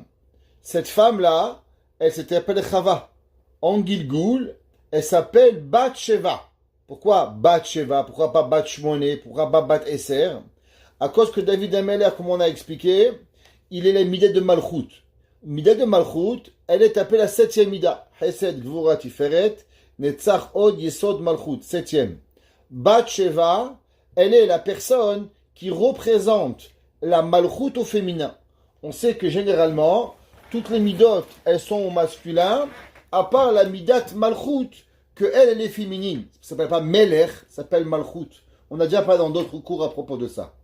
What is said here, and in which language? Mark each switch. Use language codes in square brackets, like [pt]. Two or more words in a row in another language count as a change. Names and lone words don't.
[fr] Cette femme-là, elle s'appelle Chava. En Gilgul, elle s'appelle Bat-Sheva. Pourquoi Bat-Sheva? Pourquoi pas Bat-Shmoné? Pourquoi pas Bat-Esser? À cause que David Amelech, comme on a expliqué, il est la Midah de Malchut. Midah de Malchut, elle est appelée la 7e Midah. [he] חסד, גבורה, תפארת, נצח, הוד, יסוד, מלכות. [fr] 7e. Bat-Sheva, elle est la personne qui représente la Malchut au féminin. On sait que généralement, toutes les Midot, elles sont au masculin, à part la [he] מדת מלכות, [fr] que elle est féminine. Ça s'appelle pas Melech, ça s'appelle Malchut. On a déjà parlé dans d'autres cours à propos de ça.